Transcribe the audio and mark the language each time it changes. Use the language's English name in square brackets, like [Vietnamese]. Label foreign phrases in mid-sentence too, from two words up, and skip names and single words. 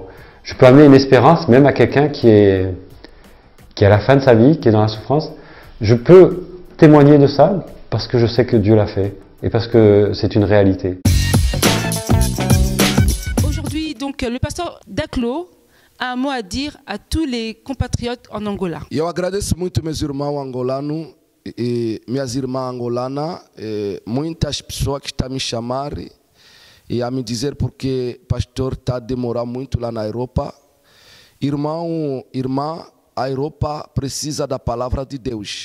[French] Je peux amener une espérance même à quelqu'un qui est à la fin de sa vie, qui est dans la souffrance. Je peux témoigner de ça parce que je sais que Dieu l'a fait et parce que c'est une réalité. Aujourd'hui, donc, le pasteur Daclo a un mot à dire à tous les compatriotes en Angola. [Portuguese] Eu agradeço muito meus irmãos angolanos e minhas irmãs angolanas, muitas pessoas que estão a me chamar e a me dizer porque o pastor está a demorar muito lá na Europa. Irmão, irmã, a Europa precisa da palavra de Deus.